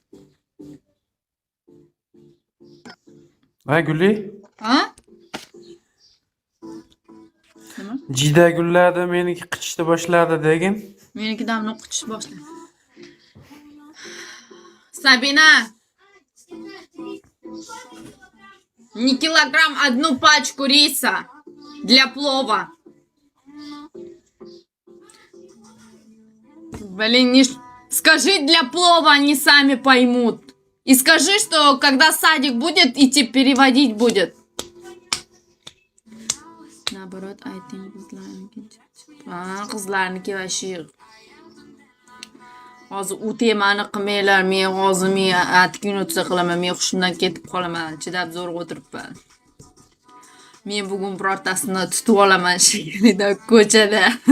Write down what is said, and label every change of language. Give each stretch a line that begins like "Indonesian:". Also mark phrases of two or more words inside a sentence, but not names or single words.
Uzbek: Va Guli, Ha? Nima? jida gullarda meniki qichishni boshladi degin. Meniki damni qichish boshladi. Sabina!
Russian: Не килограмм, одну пачку риса для плова. Блин, скажи для плова, они сами поймут. И скажи, что когда садик будет идти, переводить будет. Наоборот,
Uzbek: ayting qizlarniki. Qizlarniki va shu. Hozir u temani qilmanglar. Men hozir atkin o'tsa qilaman. Men hushimdan ketib qolaman. Chidab zo'rg'a o'tiribman. Men bugun birortasini tutib olaman shekilli ko'chada.